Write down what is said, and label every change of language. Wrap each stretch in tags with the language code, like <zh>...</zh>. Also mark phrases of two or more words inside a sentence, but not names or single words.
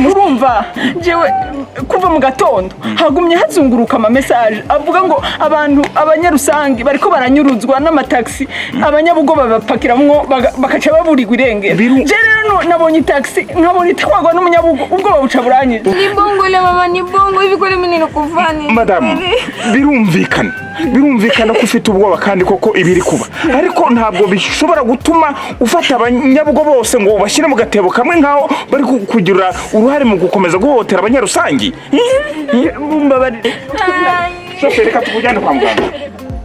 <rn>urumva jewe kuva mu gatondo hagumye hazunguruka ama message avuga ngo abantu abanyarusangi bariko baranyuruzwa n'amataxi abanyabugoba bapakiramwo bakaca baburirwa irengero je rero nabonye taxi nkabonye twagwa n'umunyabugo ubwo buca buranyije</rn> <sw>Ni bongo ile mama ni bongo hivi kweli mimi nikufani</sw> <rw>madamu birumvikana ko ufite ubwoba kandi koko ibiri kuba ariko ntabwo bishobora gutuma ufata abanyabugo bose ngo bashyire mu gatebo kamwe nkaho bari kugira uruhare mu gukomeza guhotera abanyarusangi. Mumbabarire. Shoferi reka tukujyane kwa muganga.</rw>